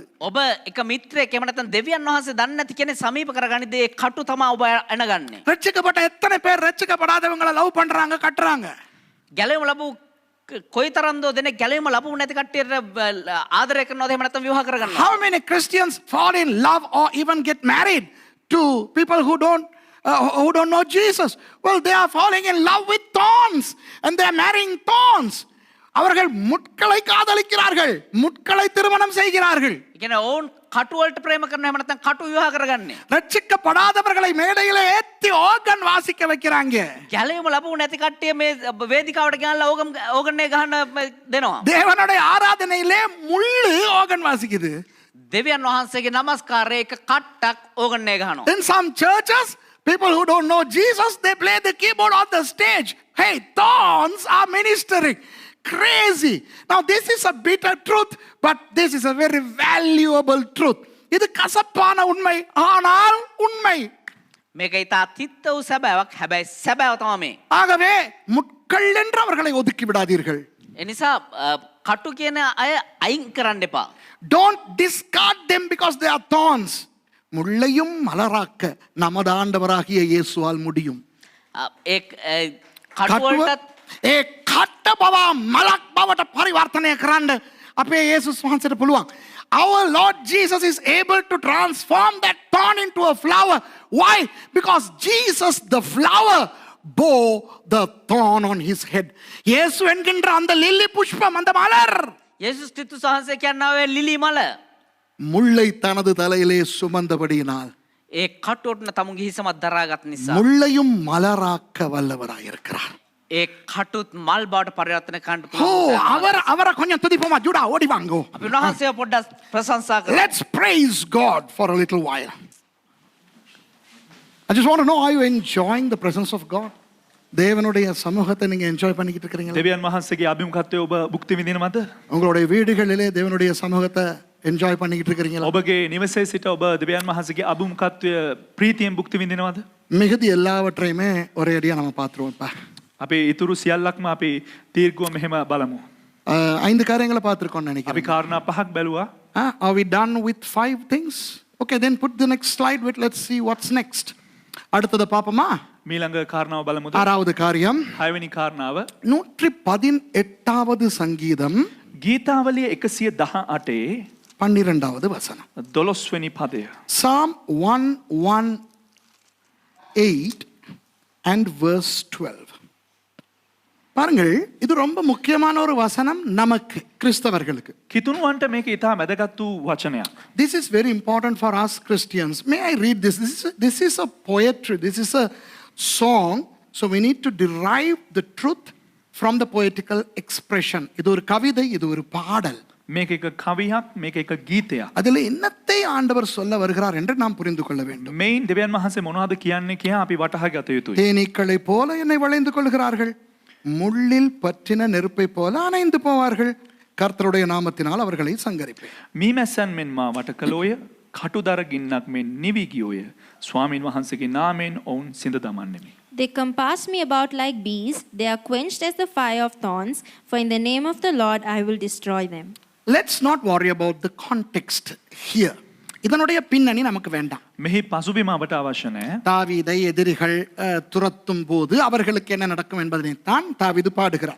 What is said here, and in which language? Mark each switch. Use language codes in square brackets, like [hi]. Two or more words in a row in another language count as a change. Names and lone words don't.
[si] ඔබ එක මිත්‍රයෙක් එහෙම නැත්නම් දෙවියන් වහන්සේ දන්නේ නැති කෙනෙක් සමීප කරගනිද්දී ඒ කටු තමයි ඔබ එනගන්නේ. [ta] ரட்சிக்கப்பட்ட எத்தனை பேர் ரட்சிக்கப்படாதவங்களை லவ் பண்றாங்க, கட்டுறாங்க. [si] ගැලවීම ලැබු කොයිතරම්දෝ දෙනෙක් ගැලවීම ලැබු නැති කට්ටියට ආදරය කරනවද එහෙම නැත්නම් විවාහ කරගන්නවා. [en] How many Christians fall in love or even get married to people who don't know Jesus? Well, they are falling in love with thorns and they are marrying thorns. [ta] அவர்கள் முட்களை காதலிக்கிறார்கள், முட்களை திருமணம் செய்கிறார்கள். [si] ඒ කියන්නේ ඔවුන් කටු වලට ප්‍රේම කරනවා එහෙම නැත්නම් කටු විවාහ කරගන්නේ. [ta] ரட்சிக்கப்படாதவர்களை மேடையில ஏத்தி ஆர்கன் வாசிக்க வைக்கிறாங்க. [si] ගැලවීම ලැබු නැති කට්ටිය මේ වේදිකාවට ගෙනල්ලා ඕගන් එක ගහන්න දෙනවා. [ta] தேவனுடைய ஆராதனையிலே முள்ளு ஆர்கன் வாசிக்குது. [si] දෙවියන් වහන්සේගේ නමස්කාරයේ එක කට්ටක් ඕගන් එක ගහනවා. [en] In some churches, people who don't know Jesus, they play the keyboard on the stage. Hey, thorns are ministering. Crazy. Now this is a bitter truth, but this is a very valuable truth. [ta] இது கசப்பான உண்மை, ஆனால் உண்மை. [si] මේක ඊට තිත්ත වූ සැබෑවක්. හැබැයි සැබෑව තමයි මේ. [ta] ஆகவே முட்கள் என்று அவர்களை ஒதுக்கி விடாதீர்கள். [si] ඒ නිසා කටු කියන අය අයින් කරන්න එපා. [en] Don't discard them because they are thorns. [ta] முள்ளையும் மலராக்க நமது ஆண்டவராகிய இயேசுவால் முடியும். [si] ඒ කටු වලට ඒ කට්ට බව මලක් බවට පරිවර්තනය කරන්න අපේ යේසුස් වහන්සේට පුළුවන්. [en] Our Lord Jesus is able to transform that thorn into a flower. Why? Because Jesus, the flower, bore the thorn on his head. [ta] இயேசு என்கின்ற அந்த லில்லி புஷ்பம், அந்த மலர், [si] යේසුස් ක්‍රිස්තුස් වහන්සේ කියනවා ලිලි මල [ta] முள்ளை தனது தலையிலே சுமந்தபடியினால் [si] ඒ කටුවට තමුගේ හිසමත් දරාගත් නිසා [ta] முள்ளையும் மலராக்க வல்லவராயிருக்கிறார். [si] ඒ කටුත් මල් බවට පරිවර්තන කරන්න [ta] ஓ, அவரை கொஞ்சம் துதிப்போமா? ஜூடா ஓடி வாங்கோ. [si] අපි උන්වහන්සේව පොඩ්ඩක් ප්‍රශංසා කරමු. [en] Let's praise God for a little while. I just want to know, are you enjoying the presence of God? [ta] தேவனுடைய சமூகத்தை நீங்க என்ஜாய் பண்ணிக்கிட்டு இருக்கீங்களா? [si] දෙවියන් වහන්සේගේ අභිමුඛත්වය ඔබ භුක්ති විඳිනවද? [ta] உங்களுடைய வீடுகளிலே தேவனுடைய சமூகத்தை என்ஜாய் பண்ணிக்கிட்டு இருக்கீங்களா? [si] ඔබගේ නිවසේ සිට ඔබ දෙවියන් වහන්සේගේ අභිමුඛත්වය ප්‍රීතියෙන් භුක්ති විඳිනවද? [ta] மிகுதி எல்லாவற்றையுமே ஒரே அடியா நம்ம பார்த்துருவோம்ப்பா. [si] අපි ඉතුරු සියල්ලක්ම අපි දීර්ඝව මෙහෙම බලමු. [ta] 5 காரியங்களை பார்த்துருக்கோம்னு [si] අපි [ta] நினைக்கிறேன். [si] කාරණා පහක් බැලුවා. [en] Are we done with 5 things? Okay, then put the next slide with, let's see what's next. [ta] அடுத்தது பாப்போமா? [si] මීළඟ කාරණාව බලමුද? [ta] 6வது காரியம், [si] 6වෙනි කාරණාව [ta] 118வது சங்கீதம் [si] ගීතාවලිය 118 [ta] 12வது வசனம். [si] 12වෙනි පදය. [en] Psalm 118 and verse 12. [ta] பாருங்கள், இது ரொம்ப முக்கியமான ஒரு வசனம் நமக்கு கிறிஸ்தவர்களுக்கு. [si] කිතුණුවන්ට මේක ඉතා වැදගත් වූ වචනයක්. [en] This is very important for us Christians. May I read this? This is a poetry. This is a song. So we need to derive the truth from the poetical expression. [ta] இது ஒரு கவிதை, இது ஒரு பாடல். [si] මේක එක කවියක්, මේක එක ගීතයක්. [ta] அதில் என்னத்தை ஆண்டவர் சொல்ல வருகிறார் என்று நாம் புரிந்து கொள்ள வேண்டும். [si] මේන් දෙවියන් වහන්සේ මොනවද කියන්නේ කියලා අපි වටහා ගත යුතුයි. [ta] தேனீக்களை போல என்னை வளைந்து கொள்கிறார்கள், முள்ளில் பற்றின நெருப்பை போல அணைந்து போவார்கள், கர்த்தருடைய நாமத்தினால் அவர்களை சங்கரிப்பேன். [si] මීමැස්සන් මෙන් මා වට කළෝය, කටුදර ගින්නක් මෙන් නිවි ගියෝය, ස්වාමීන් වහන්සේගේ නාමයෙන් ඔවුන් සිඳ දමන්නෙමි. [en] They compass me about like bees. They are quenched as the fire of thorns. For in the name of the Lord I will destroy them. Let's not worry about the context here. [ta] இதனுடைய பின்னணி நமக்கு வேண்டாம். [si] මෙහි පසුබිම අපට අවශ්‍ය නැහැ. [ta] தாவீதை எதிரிகள் துரத்தும் போது அவர்களுக்கு என்ன நடக்கும் என்பதை தான் தாவீது பாடுகிறார்.